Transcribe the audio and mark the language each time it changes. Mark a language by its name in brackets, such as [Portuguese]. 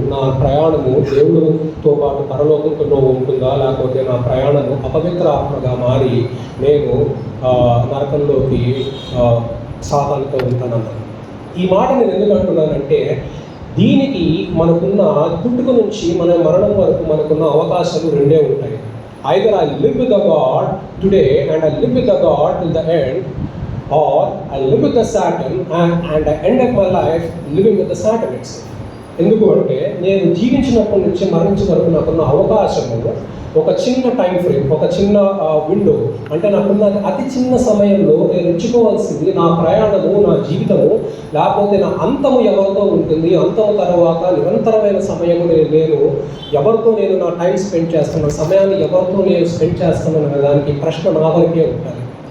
[Telugu] నా ప్రయాణము దేవుడితో పాటు పరలోకంలో ఉంటుందా, లేకపోతే నా ప్రయాణము అపవిత్ర ఆత్మగా మారి నేను నరకంలోకి సాతానుతో ఉంటానన్నాను. ఈ మాట నేను ఎందుకు అంటున్నానంటే, దీనికి మనకున్న పుట్టుక నుంచి మన మరణం వరకు మనకున్న అవకాశాలు 2 ఉంటాయి. [English] Either I live with the God today and I live with the God till the end, or I live with the Satan and I end up my life living with the Satan itself. [Telugu] ఎందుకు అంటే, నేను జీవించినప్పటి నుంచి మరణించే వరకు నాకున్న అవకాశము ఒక చిన్న టైం ఫ్రేమ్, ఒక చిన్న విండో, అంటే నాకున్న అతి చిన్న సమయంలో నేను ఎంచుకోవాల్సింది నా ప్రయాణము, నా జీవితము, లేకపోతే నా అంతము ఎవరితో ఉంటుంది, అంతము తర్వాత నిరంతరమైన సమయము నేను ఎవరితో నేను నా టైం స్పెండ్ చేస్తున్నాను, సమయాన్ని ఎవరితో నేను స్పెండ్ చేస్తున్నాను అనే దానికి ప్రశ్న నా వరకే ఉంటుంది.